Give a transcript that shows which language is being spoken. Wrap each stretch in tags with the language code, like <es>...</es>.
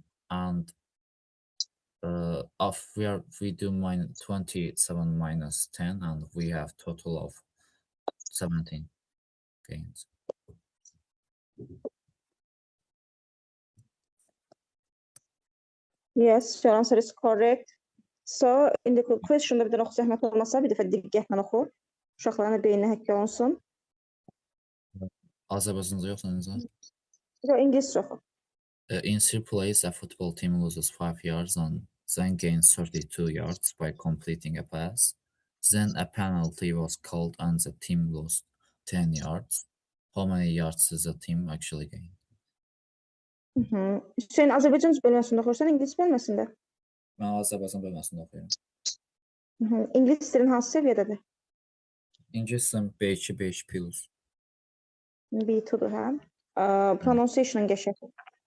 <en>And we do minus 27 minus 10, and we have total of 17 gains. Yes, your answer is correct. So, in the question-da</en> <az>bir dənə oxu zəhmət olmasa, bir dəfə diqqətlə oxu. Uşaqların beyninə həkk olunsun. Azərbaycanca yoxsa necə? Yox, ingiliscə oxu.</az> <en>In 3 plays, a football team loses 5 yards and then gains 32 yards by completing a pass. Then a penalty was called and the team lost 10 yards. How many yards does the team actually gain?</en> <az>Hüseyin, Azərbaycan bölməsində oxuyursan, ingilis bölməsində? Mən Azərbaycan bölməsində oxuyuram. İngilis dilin hansı səviyyədədir? İngilis dilin B2, B2 plus. B2-dur, hə? Pronunciation-ın qəşəngdir.</az>